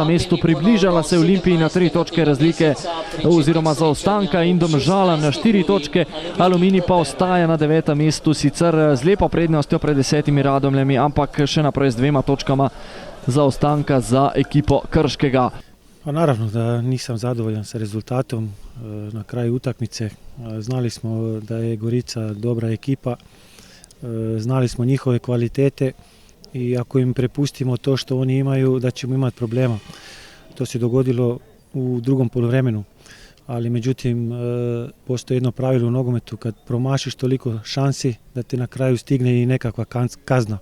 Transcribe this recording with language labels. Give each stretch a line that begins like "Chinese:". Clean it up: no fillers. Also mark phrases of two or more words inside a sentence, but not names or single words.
Slovenian: mestu, približala se Olimpiji na 3 točke razlike oziroma zaostanka in Domžala na 4 točke. Aluminij pa ostaja na 9. mestu, sicer z lepo prednostjo pred 10 Radomljami, ampak še naprej z 2 točkama zaostanka za ekipo Krškega.
Croatian: Pa naravno da nisam zadovoljan sa rezultatom na kraju utakmice. Znali smo da je Gorica dobra ekipa, znali smo njihove kvalitete i ako im prepustimo to što oni imaju, da ćemo imati problema. To se dogodilo u drugom poluvremenu, ali međutim postoji jedno pravilo u nogometu, kad promašiš toliko šansi da te na kraju stigne i nekakva kazna.